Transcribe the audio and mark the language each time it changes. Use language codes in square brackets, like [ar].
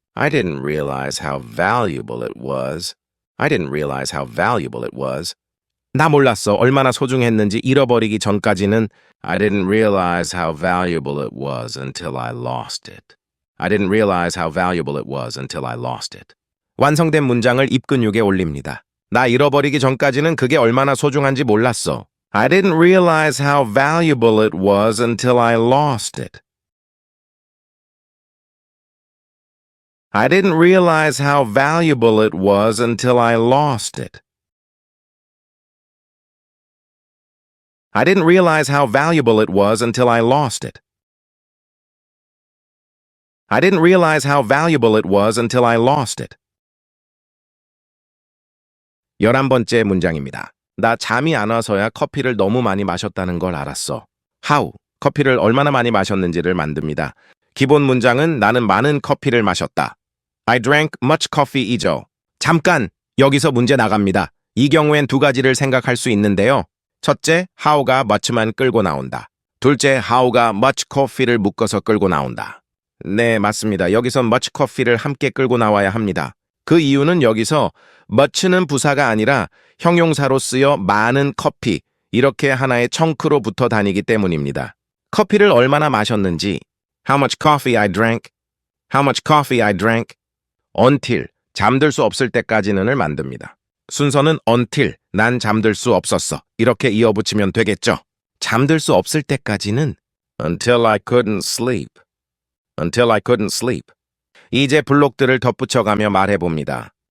[en] I didn't realize how valuable it was. I didn't realize how valuable it was. [ko] 나 몰랐어. 얼마나 소중했는지 잃어버리기 전까지는 [en] I didn't realize how valuable it was until I lost it. I didn't realize how valuable it was until I lost it. [ko] 완성된 문장을 입근육에 올립니다. 나 잃어버리기 전까지는 그게 얼마나 소중한지 몰랐어. [en] I didn't realize how valuable it was until I lost it. I didn't realize how valuable it was until I lost it. I didn't realize how valuable it was until I lost it. I didn't realize how valuable it was until I lost it. [ko] 11번째 문장입니다. 나 잠이 안 와서야 커피를 너무 많이 마셨다는 걸 알았어. How, 커피를 얼마나 많이 마셨는지를 만듭니다. 기본 문장은 나는 많은 커피를 마셨다. [en] I drank much coffee이죠. [ko] 잠깐, 여기서 문제 나갑니다. 이 경우엔 두 가지를 생각할 수 있는데요. 첫째, how가 much만 끌고 나온다. 둘째, how가 much coffee를 묶어서 끌고 나온다. 네, 맞습니다. 여기서 much coffee를 함께 끌고 나와야 합니다. 그 이유는 여기서 much는 부사가 아니라 형용사로 쓰여 많은 커피, 이렇게 하나의 청크로 붙어 다니기 때문입니다. 커피를 얼마나 마셨는지 [en] How much coffee I drank? How much coffee I drank? [ko] until, 잠들 수 없을 때까지는을 만듭니다. 순서는 until, 난 잠들 수 없었어. 이렇게 이어붙이면 되겠죠. 잠들 수 없을 때까지는 [en] until I couldn't sleep. until I couldn't sleep. [ko] 이제 블록들을 덧붙여가며 말해봅니다.